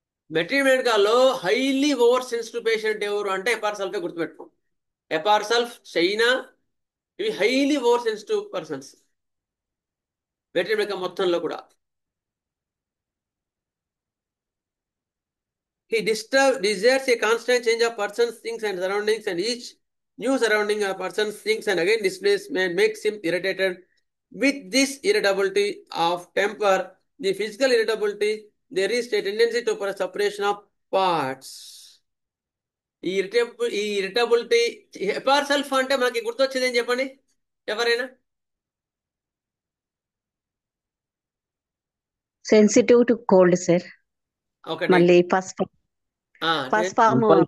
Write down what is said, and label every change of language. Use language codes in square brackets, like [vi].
[te] Material highly over sensitive patient ఎవరు అంటే హెపార్సల్ఫే గుర్తుపెట్టుకో. హెపార్సల్ఫ్, చైనా, ఇవి highly over sensitive persons material మొత్తంలో కూడా. [en] He desires a constant change of persons, things and surroundings, and each new surrounding of persons, things and again displacement makes him irritated. With this irritability of temper, the physical irritability, there is a tendency to separation of parts. [te] ఈ irritability Hepar sulph అంటే మనకి గుర్తొచ్చేది ఏం చెప్పండి ఎవరైనా? [en] Sensitive to cold sir. [te] ఒకటి మళ్ళీ first form